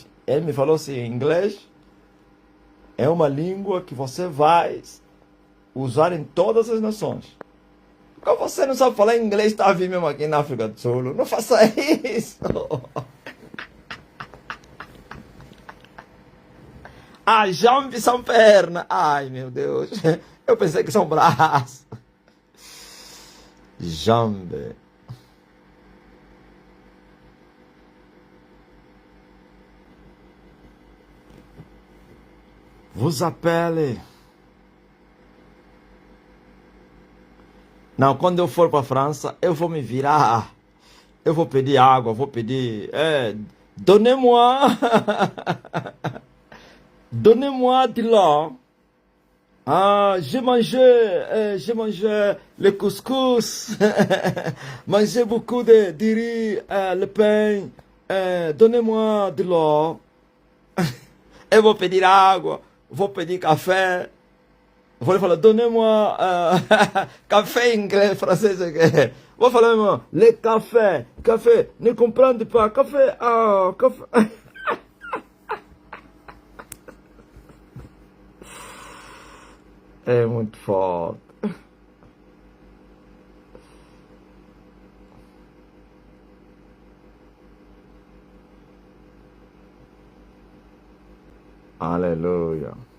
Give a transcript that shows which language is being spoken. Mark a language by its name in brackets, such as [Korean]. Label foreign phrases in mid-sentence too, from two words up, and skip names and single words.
[Portuguese] Ele me falou assim, inglês é uma língua que você vai usar em todas as nações. Quando você não sabe falar inglês, está a vir mesmo aqui na África do Sul. Não faça isso. Ah, jambe são pernas. Ai, meu Deus. Eu pensei que são braços. [French] Jambe. Vous appelle. [Portuguese] Não, quando eu for para a França, eu vou me virar. Eu vou pedir água, vou pedir. [French] Donnez-moi. Donnez-moi de là. Ah, j'ai mangé le couscous. Mangé beaucoup de riz, le pain. Donnez-moi de là. [Portuguese] Eu vou pedir água, vou pedir café. Vou falar, [French] donnez-moi café [Portuguese] em inglês, francês. Vou falar, irmão, [French] le café, café, ne comprende pas, café, café. [Portuguese] É muito forte. Aleluia.